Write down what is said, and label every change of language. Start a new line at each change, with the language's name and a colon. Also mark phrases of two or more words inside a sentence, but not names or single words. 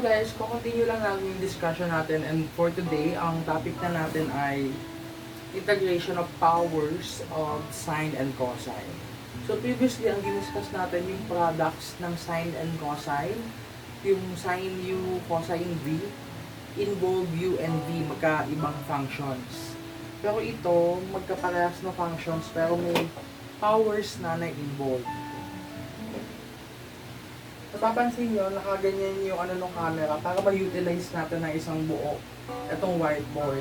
Filipino: guys, continue lang natin yung discussion natin,
English: and for today,
Filipino: ang topic na natin ay
English: integration of powers of sine and cosine. So previously,
Filipino: ang diniscuss natin yung products ng
English: sine and cosine,
Filipino: yung
English: sine u, cosine v, involve u and v,
Filipino: magkaibang functions. Pero ito, magkaparehas na functions, pero may powers na na-involve. Napapansin nyo, nakaganyan yung ng camera para ma-utilize natin ng isang buo itong whiteboard.